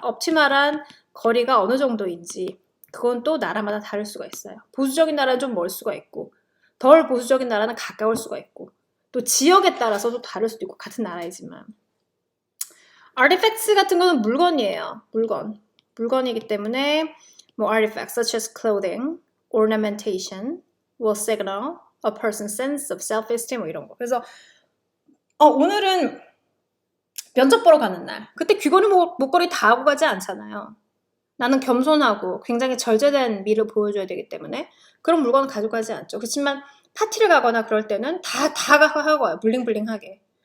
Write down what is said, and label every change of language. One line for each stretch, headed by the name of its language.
Korean: optimal한 거리가 어느 정도인지 그건 또 나라마다 다를 수가 있어요. 보수적인 나라는 좀 멀 수가 있고 덜 보수적인 나라는 가까울 수가 있고 또 지역에 따라서도 다를 수도 있고 같은 나라이지만 artifacts 같은 거는 물건이에요. 물건이기 때문에 뭐
English: artifacts such as clothing, ornamentation will signal a person's sense of self-esteem
Korean: 뭐 이런 거. 그래서 오늘은 면접 보러 가는 날. 그때 귀걸이 목걸이 다 하고 가지 않잖아요. 나는 겸손하고 굉장히 절제된 미를 보여줘야 되기 때문에 그런 물건을 가지고 가지 않죠. 그렇지만 파티를 가거나 그럴 때는 다 하고 가요. 블링블링하게.